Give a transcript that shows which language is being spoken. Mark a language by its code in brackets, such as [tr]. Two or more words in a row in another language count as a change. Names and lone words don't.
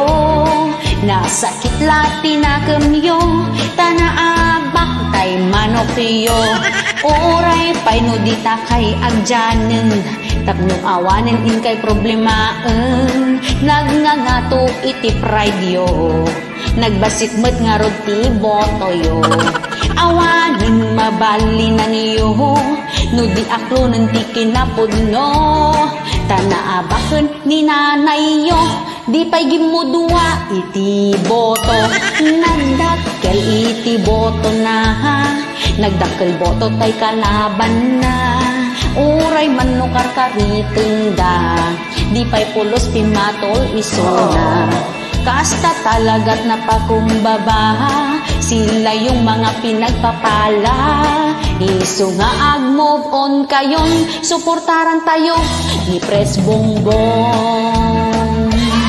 [ilo] Nasakit lati na kamyo, tanaabak tay manokyo. Oray pay no dita kay agjanen, tapno awanen in kay problemaan. Nagngangato iti pride yo, nagbasit met nga rod ti boto yo. Awanin mabali na niyo, no di aklo nanti kinapudno. Tanaabaken ni nanay yo, di pa'y gimudua iti boto. Nagdakkel iti boto na, nagdakkel boto tay kalaban na. Uray man no karkariteng da, di pa'y pulos pimatol isuna. Kasta talaga't napakumbaba, [tl] sila yung mga pinagpapala. [ilo] Iso nga ag- [en] move on [ilo] kayon, suportaran tayo ni Pres Bongbong.